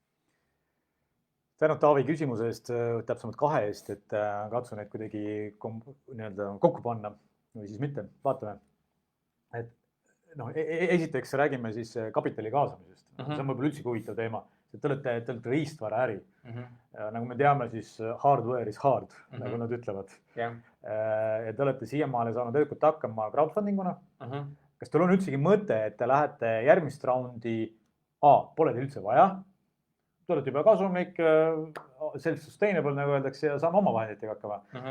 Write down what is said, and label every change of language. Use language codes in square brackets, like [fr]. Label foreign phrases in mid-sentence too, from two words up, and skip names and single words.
[et] Tänud Taavi küsimuse eest, täpsemalt 2 eest, et katsu neid kuidagi kokku panna või siis mitte, vaatame. Et esiteks räägime siis kapitali kaasamisest. See on võib-olla üldse huvitav teema, Te olete riistvaraäri. Nagu me teame, siis [en] hardware is hard, [et] nagu nad ütlevad. Ja te olete siiamaale saanud edukalt hakkama crowdfundinguna. Kas teil on üldsegi mõte, et te lähete järgmist raundi pole teil üldse vaja? Te olete juba kasumlik, self-sustainable, nagu öeldakse, ja saame oma vahenditega hakkama.